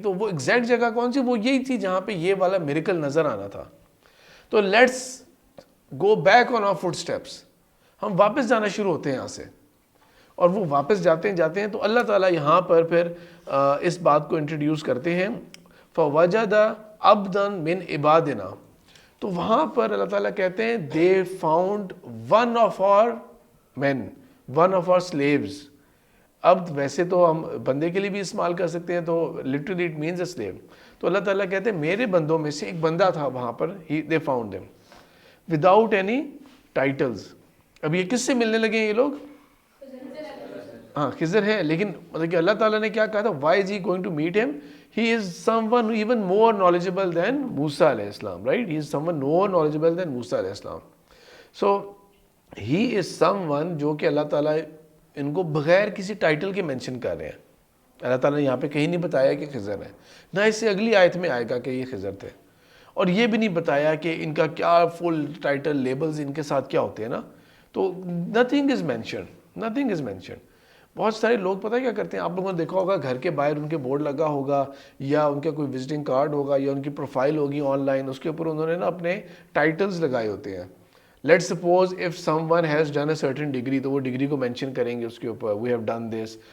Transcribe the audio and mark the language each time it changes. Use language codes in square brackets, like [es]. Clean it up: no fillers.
[ur] تو وہ ایگزیکٹ جگہ کون سی, وہ یہی تھی جہاں پہ یہ والا میریکل نظر آنا تھا. تو [en] let's go back on our footsteps, [ur] ہم واپس جانا شروع ہوتے ہیں یہاں سے. اور وہ واپس جاتے ہیں تو اللہ تعالیٰ یہاں پر پھر اس بات کو انٹروڈیوس کرتے ہیں, [ar] فَوَجَدَ عَبْدًا مِنْ عِبَادِنَا. [ur] تو وہاں پر اللہ تعالیٰ کہتے ہیں [en] they found one of our men, one of our slaves. [ur] عبد ویسے تو ہم بندے کے لیے بھی استعمال کر سکتے ہیں, تو [en] literally it means a slave. [ur] تو اللہ تعالیٰ کہتے ہیں میرے بندوں میں سے ایک بندہ تھا وہاں پر, [en] they found them without any titles. [ur] اب یہ کس سے ملنے لگے ہیں یہ لوگ, ہاں خضر ہے, لیکن مطلب کہ اللہ تعالیٰ نے کیا کہا تھا, [en] why is he going to meet him? He is someone even more knowledgeable than Musa علیہ السلام, right? He is someone more knowledgeable than Musa علیہ السلام. So he is someone [ur] جو کہ اللہ تعالیٰ ان کو بغیر کسی ٹائٹل کے مینشن کر رہے ہیں. اللہ تعالیٰ نے یہاں پہ کہیں نہیں بتایا کہ خضر ہے, نہ اس سے اگلی آیت میں آئے گا کہ یہ خضر تھے, اور یہ بھی نہیں بتایا کہ ان کا کیا فل ٹائٹل لیبلز ان کے ساتھ کیا ہوتے ہیں نا. [en] تو nothing is mentioned, nothing is mentioned. [ur] بہت سارے لوگ پتہ کیا کرتے ہیں, آپ لوگوں نے دیکھا ہوگا گھر کے باہر ان کے بورڈ لگا ہوگا, یا ان کا کوئی وزٹنگ کارڈ ہوگا, یا ان کی پروفائل ہوگی آن لائن, اس کے اوپر انہوں نے نا اپنے ٹائٹلز لگائے ہوتے ہیں. [en] let suppose if someone has done a certain degree, [ur] تو وہ ڈگری کو مینشن کریں گے اس کے اوپر, [en] We have done this.